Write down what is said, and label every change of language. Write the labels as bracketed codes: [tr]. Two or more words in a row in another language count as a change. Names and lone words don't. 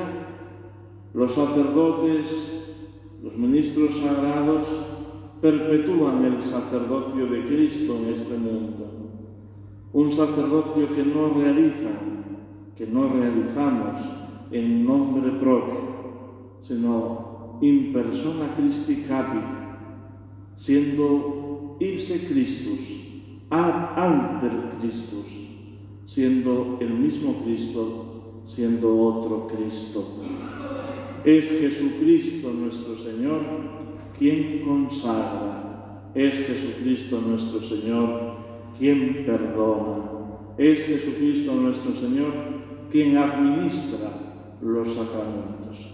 [es] Los sacerdotes, los ministros sagrados, perpetúan el sacerdocio de Cristo en este mundo. Un sacerdocio que no realizamos en nombre propio, sino [la] in persona Christi capita, [es] siendo [la] ipse Christus, ad alter Christus, [es] siendo el mismo Cristo, siendo otro Cristo. Es Jesucristo nuestro Señor quien consagra, es Jesucristo nuestro Señor quien perdona, es Jesucristo nuestro Señor quien administra los sacramentos.